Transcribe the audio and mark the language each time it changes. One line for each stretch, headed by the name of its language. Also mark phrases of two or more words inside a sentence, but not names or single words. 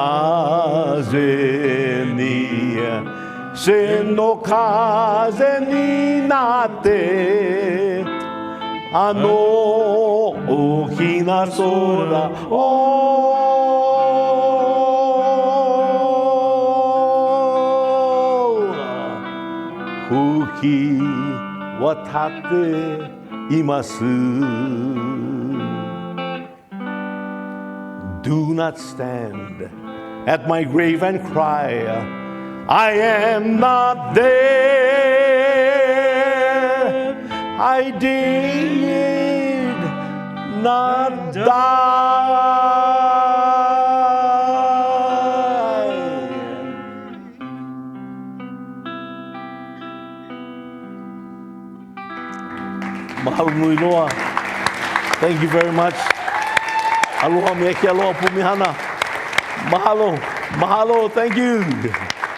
Japanese: 風になって あの大きな空 吹きわたっています
English: Do not stand at my grave and cry I am not there I did not die
Hawaiian: Mahalo nui loa.
English: Thank you very much.
Hawaiian: Aloha me ke aloha pumihana. Mahalo. Mahalo.
English: Thank you.